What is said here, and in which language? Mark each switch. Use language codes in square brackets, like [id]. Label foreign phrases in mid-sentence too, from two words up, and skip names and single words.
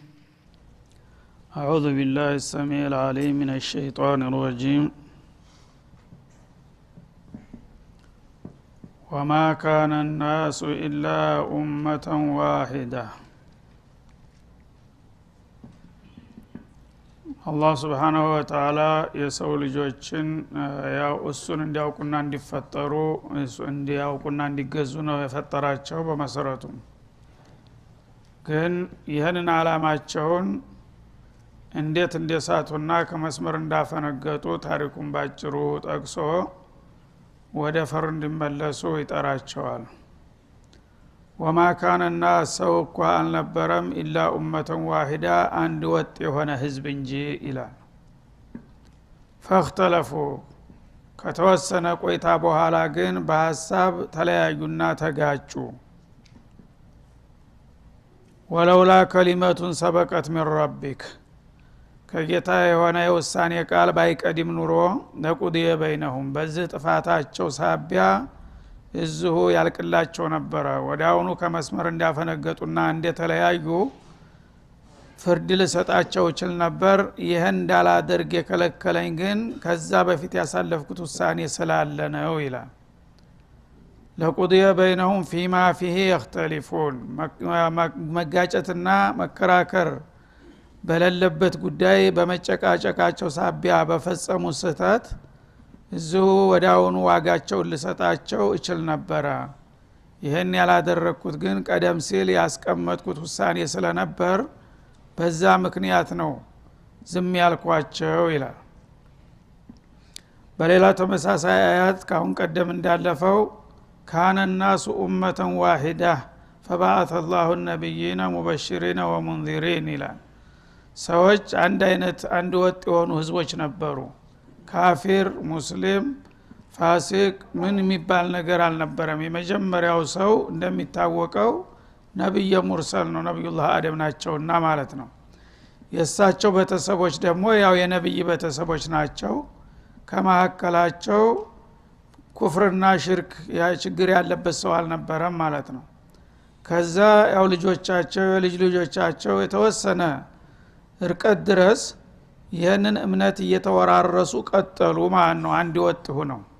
[ar] أعوذ بالله السميع العليم من الشيطان الرجيم وما كان الناس إلا أمة واحدة [am] አላህ [ar] سبحانه وتعالى [am] የሰው ልጆችን ያው እሱን እንዲያውቁና እንዲፈጠሩ እሱ እንዲያውቁና እንዲገዙ ነው የፈጠራቸው በመሰረቱ ግን ይሄንን አላማቸውን እንዴት እንደሳቱና ከመስመር እንዳፈነገጡ ታሪኩን ባጭሩ ጠቅሶ ወደ ፈር እንዲመለሱ ይጠራቸዋል [ar] وما كان الناس سوق [am] አልነበረም [ar] إلا أمة واحدة [am] አንድ ወጥ የሆነ ህዝብ እንጂ ይላል فاختلفوا ከተወሰነ ቆይታ በኋላ ግን በሐሳብ ተለያዩና ተጋጩ [ar] ولولا كلمة سبقت من ربك [am] ከጌታ የሆነ የውሳኔ ቃል ባይቀድም ኑሮ [ar] لقضي بينهم [am] በዚህ ጥፋታቸው ሳቢያ እዚሁ ያልቅላቸው ነበር ወዳውኑ ከመስመር እንዳፈነገጡና እንደተለያዩ ፍርድ ለሰጣቸው ይችል ነበር ይሄን እንዳላደርግ የከለከለኝ ግን ከዛ በፊት ያሳለፍኩት ውሳኔ ስላለ ነው ይላል [ar] لقضي بينهم فيما فيه يختلفون [am] መጋጨትና መከራከር በለለበት ጉዳይ በመጨቃጨቃቸው ሳቢያ በፈጸሙ ስህተት እዚሁ ወዳውኑ ዋጋቸውን ልሰጣቸው እችል ነበር። ይሄን ያላደረኩት ግን ቀደም ሲል ያስቀመጥኩት ውሳኔ ስለነበር በዛ ምክንያት ነው ዝም ያልኳቸው ይላል። በሌላ ተመሳሳይ አያት ካሁን ቀደም እንዳለፈው [ar] كان الناس أمة واحدة فبعث الله النبيين مبشرين ومنذرين [am] ይላል። ሰዎች አንድ አይነት አንድ ወጥ የሆኑ ህዝቦች ነበሩ። ካፊር፣ ሙስሊም፣ ፋሲቅ ምን የሚባል ነገር አልነበረም። የመጀመሪያው ሰው እንደሚታወቀው ነብይ ሙርሰል ነው፣ ነብዩላህ አደም ናቸውና ማለት ነው። የእሳቸው ቤተሰቦች ደግሞ ያው የነብይ ቤተሰቦች ናቸው። ከመሐከላቸው ኩፍርና ሽርክ ችግር ያለበት ሰው አልነበረም ማለት ነው። ከዛ ያው ልጆቻቸው የልጅ ልጆቻቸው የተወሰነ እርቀት ድረስ ይህንን እምነት እየተወራረሱ ቀጠሉ ማለት ነው። አንድ ወጥ ሆነው